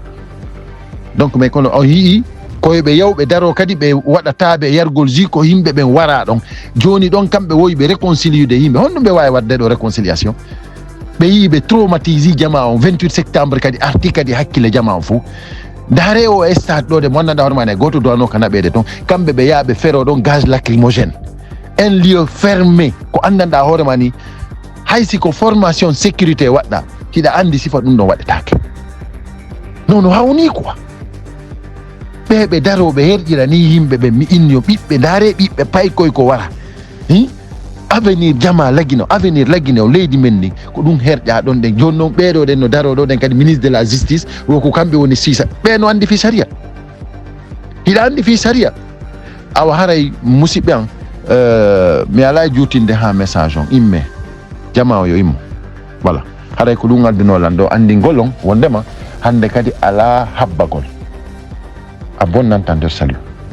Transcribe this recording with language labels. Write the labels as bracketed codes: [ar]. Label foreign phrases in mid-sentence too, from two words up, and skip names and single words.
[fr] Donc mais [ff] kono on yii koyeɓe yawɓe daro kadi ɓe waɗataɓe yargol ji ko yimɓe ɓen wara ɗon joni ɗon kamɓe woyi ɓe réconciliude yimɓe honɗum ɓe wawi wadde ɗo réconciliation. Ɓe yii ɓe traumatise jama on 28 septembre kadi arti kadi hakkille jama on fou daare o stade ɗo de mo anndanɗa hoore mane goto duwano ka naɓede toon kamɓe ɓe yaaɓe fero ɗon [fr] gaz lacrymogène un lieu fermé [ff] ko anndanɗa hoore ma ni hay si ko [fr] formation sécurité [ff] waɗɗa hiɗa andi sifa ɗum ɗon waɗetake non no hawni quoi. Ɓe daroɓe herƴira ni yimɓe ɓe mi inni yo ɓiɓɓe daare ɓiɓɓe paykoy ko wara avenir jama lagine o leydi men ni ko ɗum herƴa ɗon ɗen joni noon ɓeɗo ɗen no daroɗo ɗen kadi [fr] ministre de la justice [ff] woko kamɓe woni sisa ɓe no andi fi saria hiɗa andi fi saria. Awa haray musidɓe an mi ala jutinde ha message on imme jama o yo immo voilà haray ko ɗum addinolan ɗo andingol on wondema hande kadi ala habbagol a bonnanta nder salut.